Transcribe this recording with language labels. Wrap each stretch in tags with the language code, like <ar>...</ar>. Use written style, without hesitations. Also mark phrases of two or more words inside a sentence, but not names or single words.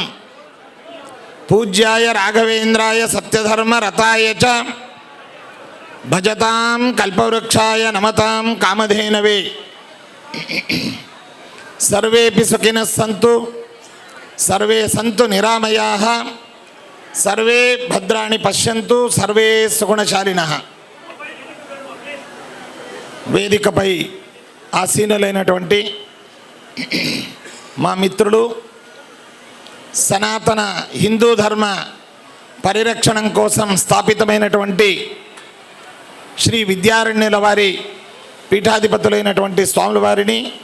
<sa>पूज्याय राघवेन्द्राय सत्यधर्म रताय च भजतां कल्पवृक्षाय नमतां कामधेनवे। सर्वेपि सुखिनः सन्तु सर्वे सन्तु निरामयाः सर्वे भद्राणि पश्यन्तु सर्वे सुगुणशालिनः।</sa> <te>వేదికపై ఆసీనులైనటువంటి మా మిత్రులు సనాతన హిందూ ధర్మ పరిరక్షణ కోసం స్థాపితమైనటువంటి శ్రీ విద్యారణ్యుల వారి పీఠాధిపతులైనటువంటి స్వాముల వారిని</te>